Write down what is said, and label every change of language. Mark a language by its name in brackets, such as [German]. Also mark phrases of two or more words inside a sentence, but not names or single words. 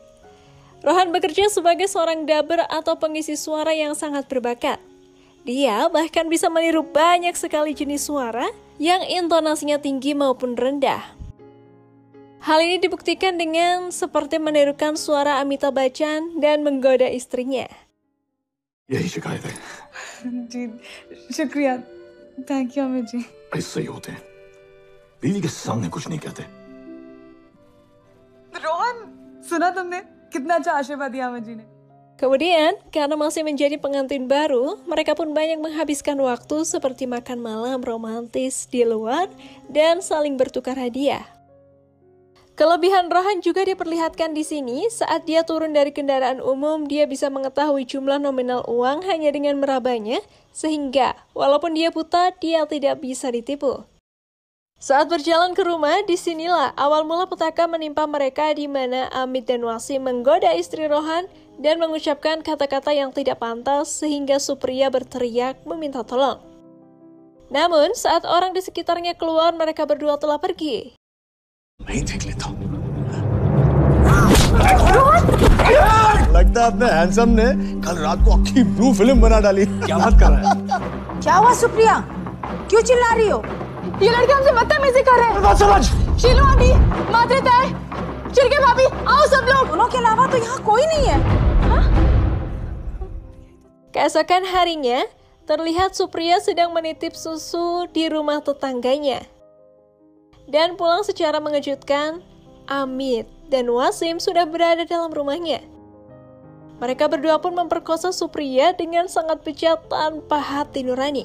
[Indonesian] Rohan bekerja sebagai seorang dubber atau pengisi suara yang sangat berbakat. Dia bahkan bisa meniru banyak sekali jenis suara yang intonasinya tinggi maupun rendah. Hal ini dibuktikan dengan seperti menirukan suara Amitabh Bachchan dan menggoda istrinya. [Hindi] यही शिकायत है। जी शुक्रिया, [English] thank you [Hindi] अमित जी। ऐसे ही होते हैं, बीवी के सामने कुछ नहीं कहते। रोहन, सुना तुमने कितना अच्छा आशीर्वाद दिया अमित जी ने। [Indonesian] Kemudian, karena masih menjadi pengantin baru, mereka pun banyak menghabiskan waktu seperti makan malam romantis di luar dan saling bertukar hadiah. Kelebihan Rohan juga diperlihatkan di sini. Saat dia turun dari kendaraan umum, dia bisa mengetahui jumlah nominal uang hanya dengan merabanya, sehingga walaupun dia buta, dia tidak bisa ditipu. Saat berjalan ke rumah, disinilah awal mula petaka menimpa mereka, di mana Amit dan Wasim menggoda istri Rohan dan mengucapkan kata-kata yang tidak pantas sehingga Supriya berteriak meminta tolong. Namun, saat orang di sekitarnya keluar, mereka berdua telah pergi. [Hindi] लगता है अपने हैंडसम ने कल रात को अच्छी [English] blue film [Hindi] बना डाली। क्या बात कर रहा है? क्या हुआ सुप्रिया? क्यों चिल्ला रही हो? ये लड़के हमसे बदतमीजी कर रहे हैं। समझ शीलू आंटी, माद्री ताई, चिरके भाभी, आओ सब लोग। दोनों के अलावा तो यहाँ कोई नहीं है। [Indonesian] Keesokan harinya, terlihat Supriya sedang menitip susu di rumah tetangganya. Dan pulang secara mengejutkan, Amit dan Wasim sudah berada dalam rumahnya. Mereka berdua pun memperkosa Supriya dengan sangat bejat tanpa hati nurani.